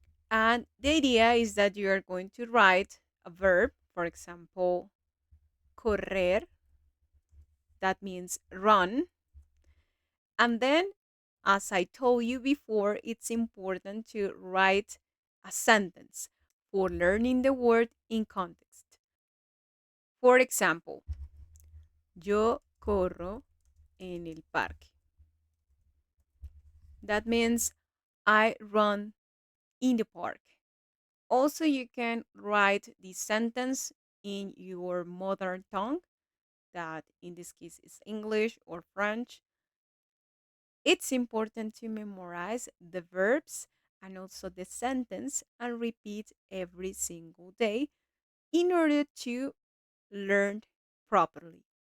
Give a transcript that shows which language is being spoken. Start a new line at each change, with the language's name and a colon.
English: And the idea is that you are going to write a verb, for example, correr, that means run. And then, as I told you before, it's important to write a sentence for learning the word in context. For example,
Spanish: yo corro en el parque.
English: That means I run in the park. Also, you can write the sentence in your mother tongue, that in this case is English or French. It's important to memorize the verbs and also the sentence and repeat every single day in order to learn properly.